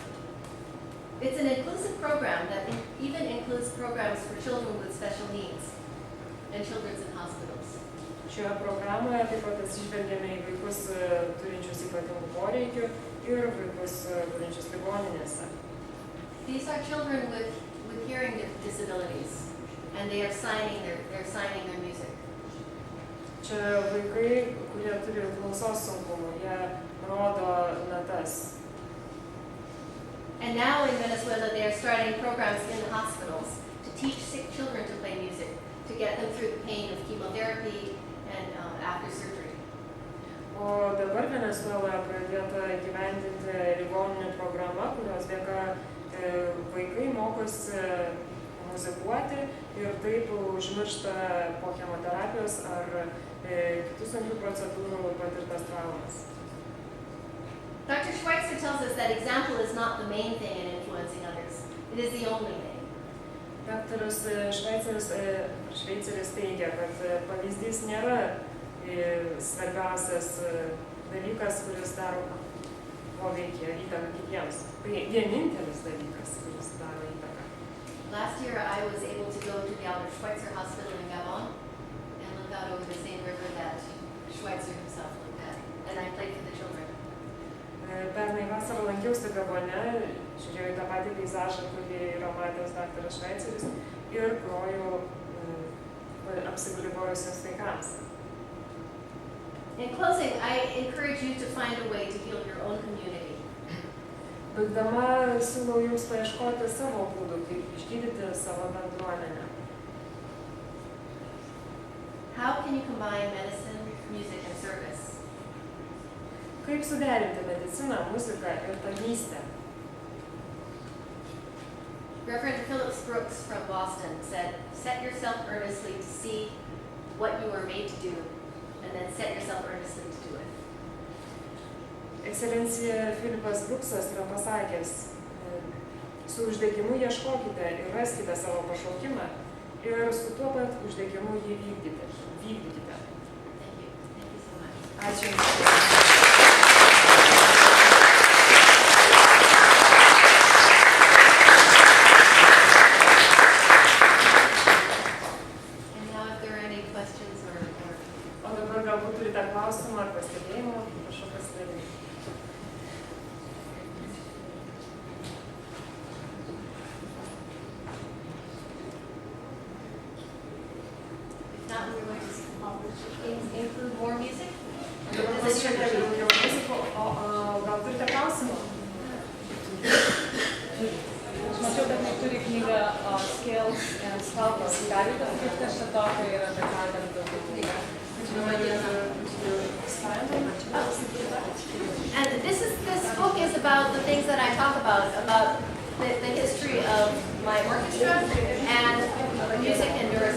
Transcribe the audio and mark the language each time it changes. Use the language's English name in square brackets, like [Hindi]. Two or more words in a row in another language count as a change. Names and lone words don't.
[English] It's an inclusive program that even includes programs for children with special needs and children's in hospitals. [Lithuanian] Šioje programoje taip pat atsižvelgiame į vaikus turinčius ypatingų poreikių ir vaikus turinčius ligoninėse. [English] These are children with hearing disabilities, and they are signing their music. [Lithuanian] Čia vaikai, kurie turi klausos sunkumų, jie rodo natas. [English] And now in Venezuela, they are starting programs in the hospitals to teach sick children to play music, to get them through the pain of chemotherapy and after surgery. [Lithuanian] O dabar Venezueloje pradėta įgyvendinti ligoninių programa, kurios dėka vaikai mokosi muzikuoti ir taip užmiršta po chemoterapijos ar kitų sunkių procedūrų patirtas traumas. [English] Dr. Schweitzer tells us that example is not the main thing in influencing others. It is the only thing. [Lithuanian] Daktaras Šveiceris teigia, kad pavyzdys nėra svarbiausias dalykas, kuris daro poveikį, įtaką kitiems. Tai vienintelis dalykas, kuris daro įtaką. [English] Last year I was able to go to the Albert Schweitzer Hospital in Gabon and look out over the same river that Schweitzer himself looked at. And I played for the children. [Lithuanian] Pernai vasarą lankiausi Gabone, žiūrėjau tą patį peizažą, kurį yra matęs daktaras Šveiceris ir grojau apsigulibojusiems vaikams. [English] In closing, I encourage you to find a way to heal your own community. [Lithuanian] Baigdama siūlau jums paieškoti savo būdų, kaip išgydyti savo bendruomenę. [English] How can you combine medicine, music, and service? [Lithuanian] Kaip suderinti mediciną, muziką ir tarnystę? [English] Reverend Phillips Brooks from Boston said, set yourself earnestly to see what you are made to do, and then set yourself earnestly to do it. [Lithuanian] Ekscelencija Filipas Bruksas yra pasakęs, su uždegimu ieškokite ir raskite savo pašaukimą ir su tuo pat uždegimu jį vykdykite. [English] Thank you. Thank you so much. [Lithuanian] Ačiū. [English] And now if there are any questions or [Lithuanian] O dabar galbūt turite klausimą ar pastebėjimų, prašau pasidaryti. [English] if not, we're going to include more music. [Lithuanian] Dabar bus šiek tiek daugiau muzikų, o gal turite klausimų? [English] scales and skalpels. [Lithuanian] Galite pasakyti, kas čia tokio yra, apie ką ten daugiau? [English] And this book is about the things that I talk about the history of my orchestra and music and